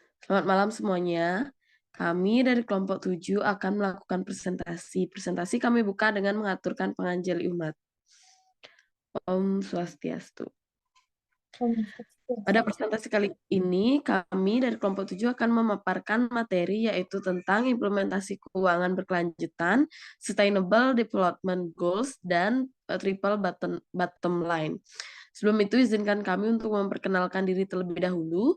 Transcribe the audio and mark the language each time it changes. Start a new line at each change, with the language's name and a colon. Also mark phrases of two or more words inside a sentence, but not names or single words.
Indonesian: Selamat malam semuanya. Kami dari kelompok 7 akan melakukan presentasi. Presentasi kami buka dengan mengaturkan penganjali umat.
Balinese: Om Swastiastu.
Indonesian: Pada presentasi kali ini, kami dari kelompok 7 akan memaparkan materi yaitu tentang implementasi keuangan berkelanjutan,
English: Sustainable Development Goals,
Indonesian: dan
English: Triple Bottom Line.
Indonesian: Sebelum itu, izinkan kami untuk memperkenalkan diri terlebih dahulu.